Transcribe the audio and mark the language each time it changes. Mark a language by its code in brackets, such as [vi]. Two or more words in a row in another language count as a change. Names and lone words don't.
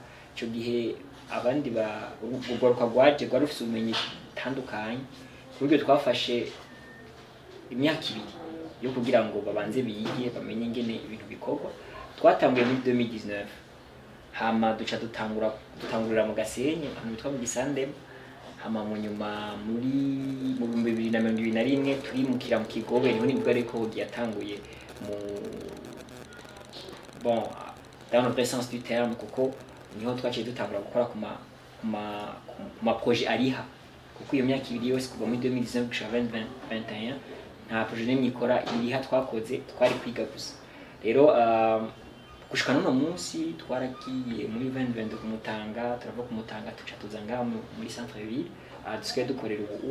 [rn] Ico gihe abandi gwaruka gwaje rufise ubumenyi tandukanye, kuburyo twafashe imyaka 2 yo kugira ngo babanze biyige bamenye ingene ibintu bikorwa. Twatanguye muri 2019, hama duca dutangurira mu Gasenyi ahantu bitwa mu Gisandem. Hama mu nyuma muri 2021 turimukira mu Kigobe, niho nibwo ariko yatanguye mu [fr] dans le sens du terme, [rn] kuko niho twaciye dutangura gukora ku ma projet ariha, kuko iyo myaka 2 yose kuva muri 2019 gushika 2021 nta projet n'imwe ikora iriha twakoze, twari kwiga gusa. Rero gushika none munsi twaragiye muri 2022 kumutanga, turava kumutanga tuca tuzanga muri [fr] centre ville [rn] dusigaye dukorera ubu.